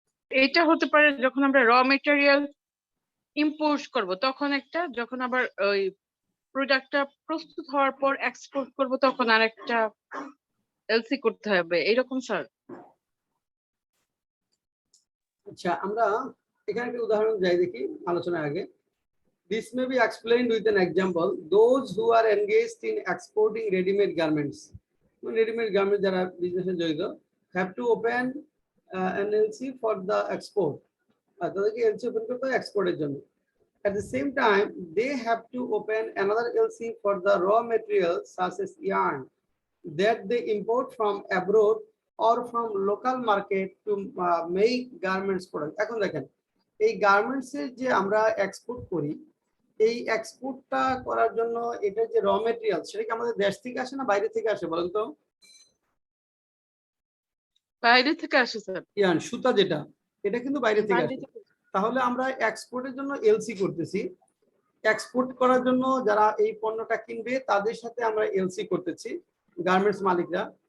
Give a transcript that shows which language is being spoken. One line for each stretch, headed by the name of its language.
Bangla: এটা হতে পারে যখন আমরা র মেটেরিয়াল ইম্পোর্ট করব তখন একটা, যখন আবার ওই প্রোডাক্টটা প্রস্তুত হওয়ার পর এক্সপোর্ট করব তখন আরেকটা এলসি করতে হবে, এরকম স্যার। আচ্ছা আমরা এখানে একটা উদাহরণ যাই দেখি আলোচনার আগে।
English: This may be explained with an example. Those who are engaged in exporting ready-made garments, ready-made garments
Bangla: যারা বিজনেসে জড়িত,
English: have to open an LC for the export,
Bangla: তাদেরকে এলসি ওপেন করতে হয় এক্সপোর্টের জন্য।
English: At the same time, they have to open another LC for the raw materials such as yarn that they import from abroad or from local market to make garments product.
Bangla: এখন দেখেন এই garments এর যে আমরা export করি, এই এক্সপোর্টটা করার জন্য এটা যে র মেটেরিয়াল, সেটা কি আমাদের দেশ থেকে আসে না বাইরে থেকে আসে বলেন তো? বাইরে থেকে আসে স্যার। ইয়ান সুতা যেটা, এটা কিন্তু বাইরে থেকে বাইরে আসে। থেকে। তাহলে আমরা এক্সপোর্টের জন্য এলসি করতেছি। এক্সপোর্ট করার জন্য যারা এই পণ্যটা কিনবে তাদের সাথে আমরা এলসি করতেছি, গার্মেন্টস মালিকরা।